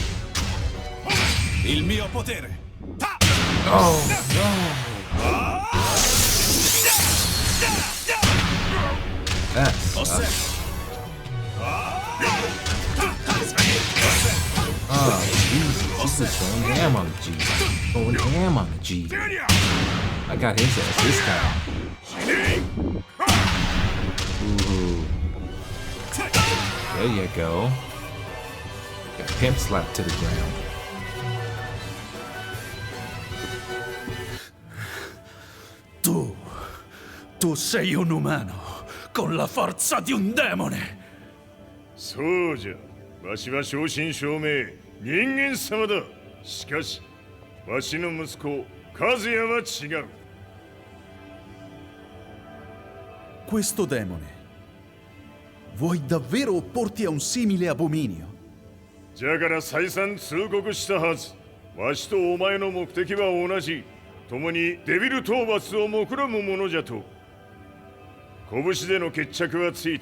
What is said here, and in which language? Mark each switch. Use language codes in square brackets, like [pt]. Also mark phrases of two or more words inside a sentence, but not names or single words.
[it] Il mio potere. [en] Oh no! That sucks. Oh, Jesus. He's just going ham on the G. Going ham on the G. I got his ass this time. Ooh. There you go. Got pimp slapped to the ground. [it] Tu sei un umano con la forza di un demone. [ja] そうじゃ。わしは正真正銘人間様だ。しかし、わしの息子和也は違う。 [it] Questo demone. Vuoi davvero opporti a un simile abominio? [ja] じゃから再三通告したはず。わしとお前の目的は同じ。共にデビル討伐を目論むものじゃと。拳での決着はついた。